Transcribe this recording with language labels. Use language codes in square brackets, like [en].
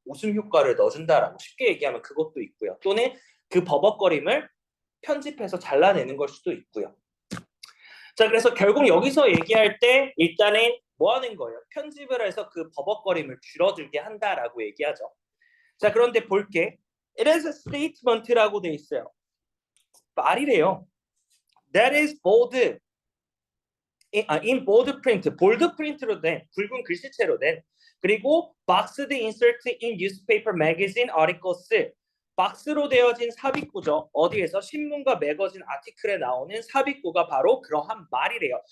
[ko] 웃음 효과를 넣어준다라고 쉽게 얘기하면 그것도 있고요. 또는 그 버벅거림을 편집해서 잘라내는 걸 수도 있고요. 자, 그래서 결국 여기서 얘기할 때 일단은 뭐 하는 거예요? 편집을 해서 그 버벅거림을 줄어들게 한다라고 얘기하죠. 자, 그런데 볼게. [en] It is a statement라고 돼 있어요. [ko] 말이래요. [en] That is bold. in bold print, [ko] 볼드 프린트로 된 굵은 글씨체로 된 그리고 [en] boxed insert in newspaper, magazine, articles [ko] 박스로 되어진 삽입구죠. 어디에서 신문과 매거진 아티클에 나오는 삽입구가 바로 그러한 말이래요.